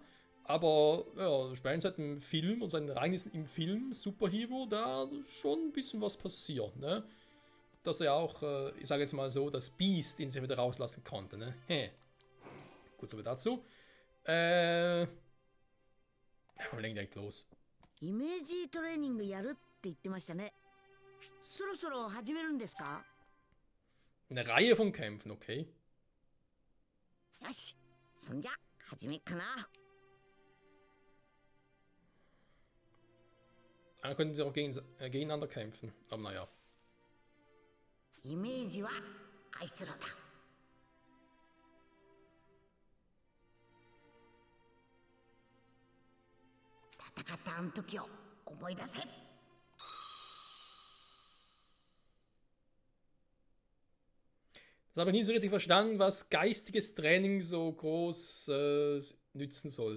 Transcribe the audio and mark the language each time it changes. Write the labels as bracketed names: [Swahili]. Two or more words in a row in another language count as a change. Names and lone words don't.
[German] Aber ja, spätestens seit dem Film und seinen Ereignissen im Film Superhero, da schon ein bisschen was passiert, ne? Dass er auch, ich sage jetzt mal so, das Biest, den sie wieder rauslassen konnte, ne? Gut, so viel dazu. Wir legen direkt los. [Japanese] イメージトレーニングやるって言ってましたね。そろそろ始めるんですか？ [German] Eine Reihe von Kämpfen, okay. [Japanese] よし、そんじゃ始めっかな。 [German] Dann könnten sie auch gegeneinander kämpfen, aber naja. [Japanese] イメージはあいつらだ。戦ったあの時を思い出せ。 [German] Das habe ich nie so richtig verstanden, was geistiges Training so groß nützen soll.